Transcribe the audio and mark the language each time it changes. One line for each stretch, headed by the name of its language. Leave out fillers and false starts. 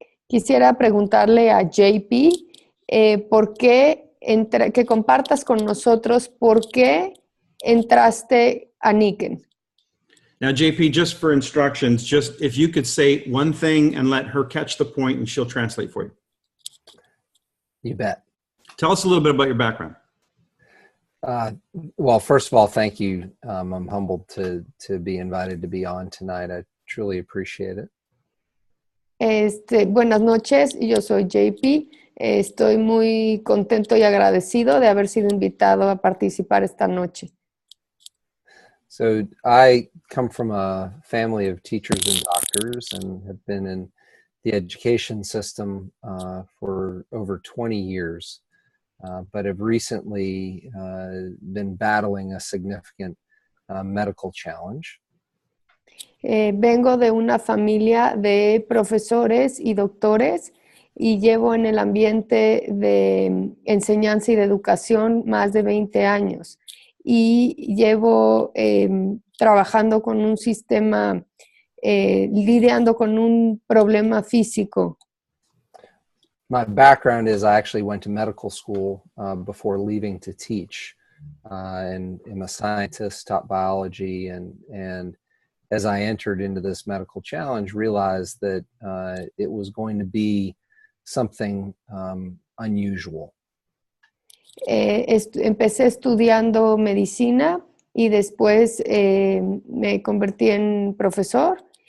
Spanish: Quisiera preguntarle a JP por qué que compartas con nosotros por qué entraste a Nikken.
English: Now, JP, just for instructions, just if you could say one thing and let her catch the point and she'll translate for you. You bet. Tell us a little bit about your background. Well, first of all, thank you. I'm humbled to be invited to be on tonight. I truly appreciate it.
Spanish: Buenas noches, yo soy JP. Estoy muy contento y agradecido de haber sido invitado a participar esta noche.
English: So I come from a family of teachers and doctors and have been in the education system for over 20 years. But have recently been battling a significant medical challenge.
Spanish: Vengo de una familia de profesores y doctores y llevo en el ambiente de enseñanza y de educación más de 20 años. Y llevo trabajando con un sistema, lidiando con un problema físico.
English: My background is I actually went to medical school before leaving to teach, and I'm a scientist, taught biology, and as I entered into this medical challenge, realized that it was going to be something unusual.
Spanish: Empecé estudiando medicina y después me convertí en profesor.